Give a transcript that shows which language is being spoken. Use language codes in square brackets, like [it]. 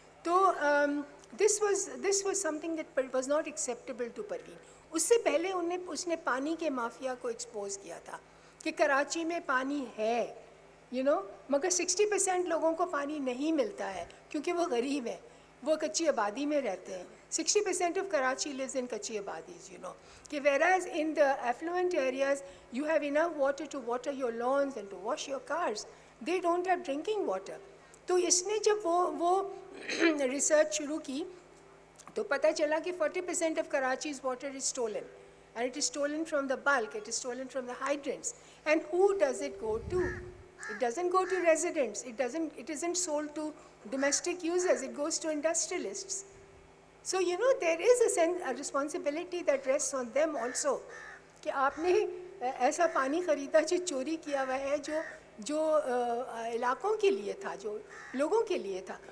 [en] تو this was something that was not acceptable to Parveen. [ur] اس سے پہلے اس نے پانی کے مافیا کو ایکسپوز کیا تھا کہ کراچی میں پانی ہے, [en] you know, [ur] مگر 60% لوگوں کو پانی نہیں ملتا ہے کیونکہ وہ غریب ہیں, وہ کچی آبادی میں رہتے ہیں. [en] 60% of Karachi lives in کچی آبادیز, you know, کہ whereas in the affluent areas you have enough water to water your lawns and to wash your cars. They don't have drinking water. [ur] تو اس نے جب وہ ریسرچ شروع کی تو پتہ چلا کہ [en] 40% of Karachi's water is stolen, and it is stolen from the bulk, it is stolen from the hydrants. And who does it go to? It doesn't go to residents, it isn't sold to domestic users, it goes to industrialists. So you know there is a responsibility that rests on them also [ur] کہ آپ نے ایسا پانی خریدا جو چوری کیا ہوا ہے, جو علاقوں کے لیے تھا, [en] جو لوگوں کے لیے تھا.